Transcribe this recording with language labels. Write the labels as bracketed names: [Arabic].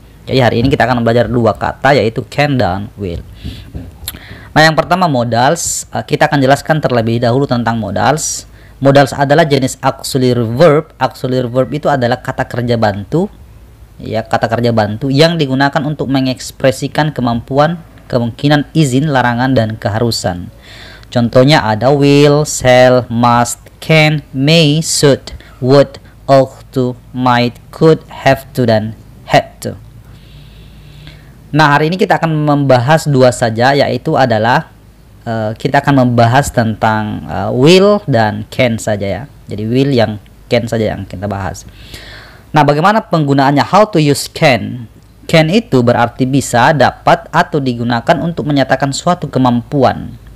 [Indonesian] Jadi hari ini kita akan belajar dua kata, yaitu can dan will. Nah, yang pertama modals. Kita akan jelaskan terlebih dahulu tentang modals. Modals adalah jenis auxiliary verb. Auxiliary verb itu adalah kata kerja bantu, ya, kata kerja bantu yang digunakan untuk mengekspresikan kemampuan, kemungkinan, izin, larangan, dan keharusan. Contohnya ada will, shall, must, can, may, should, would, ought to, might, could, have to, dan had to. Nah, hari ini kita akan membahas dua saja, yaitu adalah kita akan membahas tentang will dan can saja, ya. Jadi will yang can saja yang kita bahas. Nah, bagaimana penggunaannya? [English] How to use can? [Indonesian] Can itu berarti bisa, dapat, atau digunakan untuk menyatakan suatu kemampuan.